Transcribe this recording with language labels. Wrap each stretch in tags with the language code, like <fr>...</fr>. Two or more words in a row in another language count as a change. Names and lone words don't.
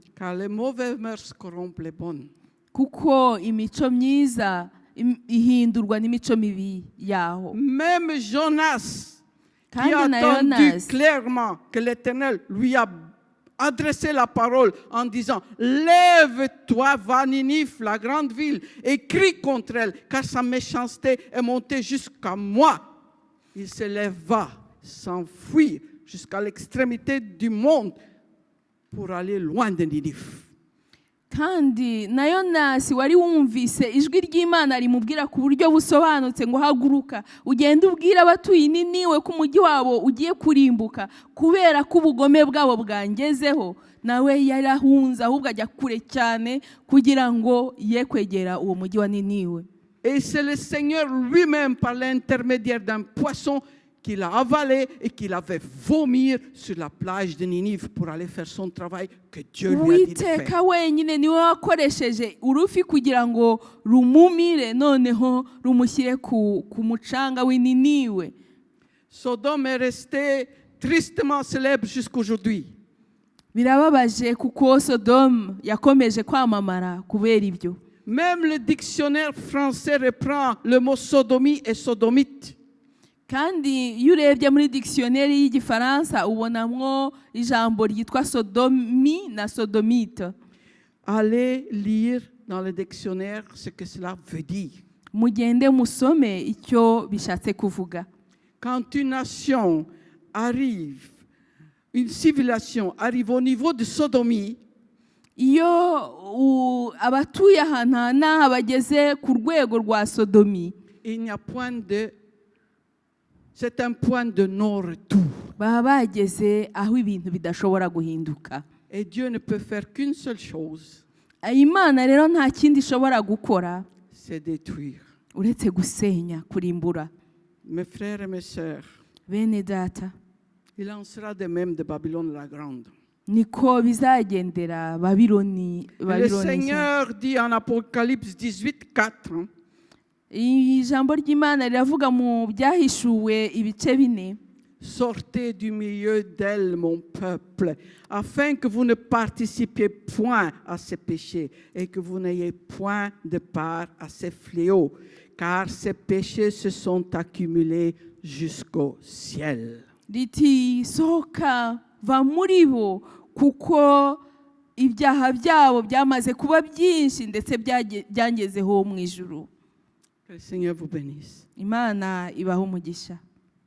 <fr>car les mauvaises mœurs corrompent les bonnes.</fr> <rw>kuko imico myiza ihindurwa n'imico mibi yaho.</rw> <fr>Même Jonas, qui</fr> <rw>Kandi</rw> <fr>a</fr> <rw>na</rw> <fr>entendu</fr> <rw>Yonas,</rw> <fr>clairement que l'Éternel lui a adressé la parole en disant « Lève-toi, va à Ninive, la grande ville, et crie contre elle, car sa méchanceté est montée jusqu'à moi. » Il se leva, s'enfuit jusqu'à l'extrémité du monde pour aller loin de Ninive.</fr> <rw>kandi na Yonasi wari wumvise ijwi ry'Imana rimubwira ku buryo busobanutse ngo haguruka ugende ubwira abatuye Niniwe ko umujyi wabo ugiye kurimbuka kubera ko ubugome bwabo bwangezeho, nawe yarahunze ahubwo ajya kure cyane kugira ngo ye kwegera uwo mujyi wa Niniwe.</rw> <fr>Et c'est le Seigneur lui-même, par l'intermédiaire d'un poisson, qu'il a avalé et qu'il avait vomir sur la plage de Ninive pour aller faire son travail que Dieu lui a dit de faire.</fr> <rw>Uwiteka wenyine niwe wakoresheje urufi kugira ngo rumumire, noneho rumushyire ku mucanga w'Niniwe.</rw> <fr>Sodome est resté tristement célèbre jusqu'aujourd'hui.</fr> <rw>Birababaje kuko Sodomu yakomeje kwamamara kubera ibyo.</rw> <fr>Même le dictionnaire français reprend le mot sodomie et sodomite.</fr> <rw>Kandi iyo urebye muri dictionnaire y'Igifaransa ubonamwo ijambo ryitwa sodomi na sodomite.</rw> <fr>Allez lire dans le dictionnaire ce que cela veut dire.</fr> <rw>Mugende musome icyo bishatse kuvuga.</rw> <fr>Quand une nation arrive, une civilisation arrive au niveau de sodomie,</fr> <rw>Iyo abatuye ahantu n'aha bageze ku rwego rwa Sodomi,</rw> <fr>il n'y a point de... C'est un point de non-retour.</fr> <rw>baba bageze aho ibintu bidashobora guhinduka.</rw> <fr>Et Dieu ne peut faire qu'une seule chose,</fr> <rw>Imana rero nta kindi ishobora gukora</rw> <fr>c'est détruire.</fr> <rw>uretse gusenya, kurimbura.</rw> <fr>Mes frères et mes sœurs,</fr> <rw>Bene data,</rw> <fr>il en sera de même de Babylone la Grande.</fr> <rw>niko bizagendera Babiloni.</rw> <fr>Le Seigneur dit en Apocalypse 18, 4,</fr> <rw>Ijambo ry'Imana riravuga mu byahishuwe ibice 4.</rw> <fr>sortez du milieu d'elle, mon peuple, afin que vous ne participiez point à ces péchés et que vous n'ayez point de part à ces fléaux, car ces péchés se sont accumulés jusqu'au ciel.</fr> <rw>Riti sohoka va muri bo kuko ibyaha byabo byamaze kuba byinshi ndetse byangezeho mu ijuru.</rw> <fr>Que le Seigneur vous bénisse.</fr> <rw>Imana ibaho umugisha.</rw>